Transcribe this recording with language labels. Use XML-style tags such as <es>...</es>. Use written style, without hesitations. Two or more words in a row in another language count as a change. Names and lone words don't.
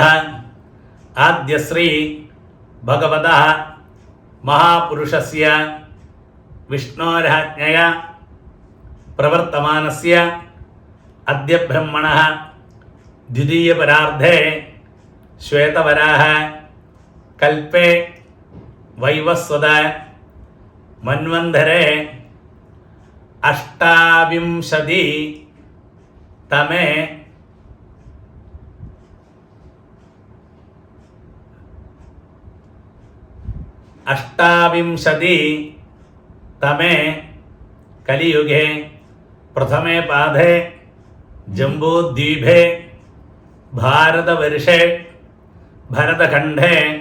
<sa>ആദ്യശ്രീ ഭഗവതഃ മഹാപുരുഷസ്യ വിഷ്ണോരാജ്ഞയ പ്രവർത്തമാനസ്യ അദ്യ ബ്രഹ്മണഃ ദ്വിതീയപരാർദ്ധേ ശ്വേതവരാഹ കൽപ്പേ വൈവസ്വത मन्वन्धरे अष्टाविंशति तमे कलियुगे प्रथमे पादे जम्बूद्वीपे भारतवर्षे भरतखण्डे</sa>